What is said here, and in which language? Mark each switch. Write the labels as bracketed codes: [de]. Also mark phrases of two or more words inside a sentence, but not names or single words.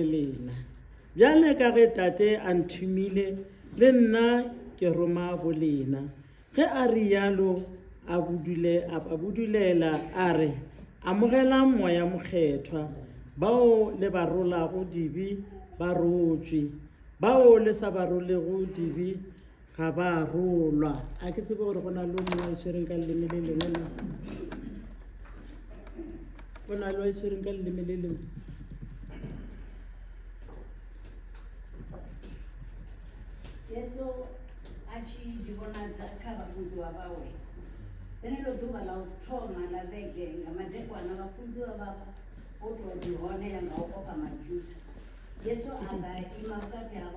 [nso] lena bjale ka ge tate a nthumile le nna ke roma bolena ge a rialo a budulela a re amogela moya mokgethwa bao le ba rolago dibi ba rotšwe bao le sa ba rolego dibi ga ba rolwa a ke tsebe gore go na le mongwe a iswereng ka leleme le lengwe go na le wa iswereng ka leleme le lengwe [ve] Yesu achijibonadza kha vafunziwa vawe ḽeneḽo ḓuvha ḽa u thoma ḽa vhege nga madekwana vhafunziwa vhavho vho tou ḓihonela nga u ofha majuda Yesu a ḓa ima vhukati havho